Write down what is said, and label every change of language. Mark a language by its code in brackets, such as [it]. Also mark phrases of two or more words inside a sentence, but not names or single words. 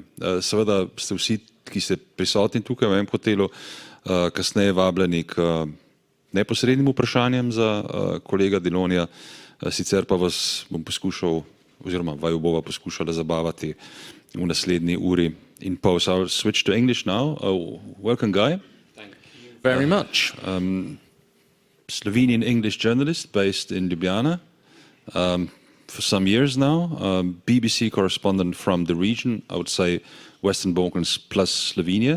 [sl] Seveda ste vsi, ki ste prisotni tukaj v enem hotelu, kasneje vabljeni k neposrednim vprašanjem za kolega Delonja, sicer pa vas bom poskušal, oziroma vaju bova poskušala zabavati v naslednji uri in pol. [en] So I'll switch to English now. Welcome, Guy. Thank you very much. Slovenian English journalist based in Ljubljana for some years now. BBC correspondent from the region, I would say Western Balkans plus Slovenia.